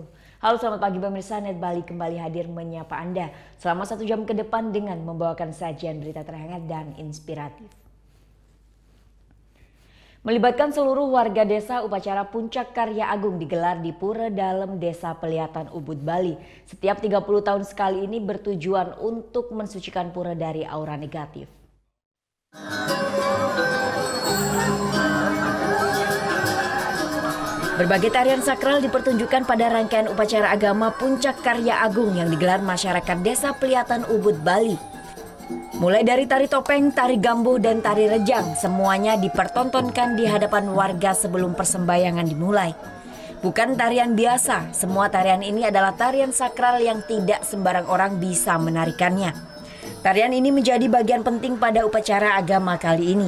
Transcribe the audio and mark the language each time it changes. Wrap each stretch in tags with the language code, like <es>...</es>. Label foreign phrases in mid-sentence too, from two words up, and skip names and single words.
<id>Halo, selamat pagi pemirsa. Net Bali kembali hadir menyapa Anda selama 1 jam ke depan dengan membawakan sajian berita terhangat dan inspiratif. Melibatkan seluruh warga desa, upacara Puncak Karya Agung digelar di Pura Dalem, Desa Pelihatan Ubud, Bali. Setiap 30 tahun sekali ini bertujuan untuk mensucikan pura dari aura negatif. Berbagai tarian sakral dipertunjukkan pada rangkaian upacara agama Puncak Karya Agung yang digelar masyarakat Desa Pelihatan Ubud, Bali. Mulai dari tari topeng, tari gambuh, dan tari rejang, semuanya dipertontonkan di hadapan warga sebelum persembahyangan dimulai. Bukan tarian biasa, semua tarian ini adalah tarian sakral yang tidak sembarang orang bisa menarikannya. Tarian ini menjadi bagian penting pada upacara agama kali ini.</id>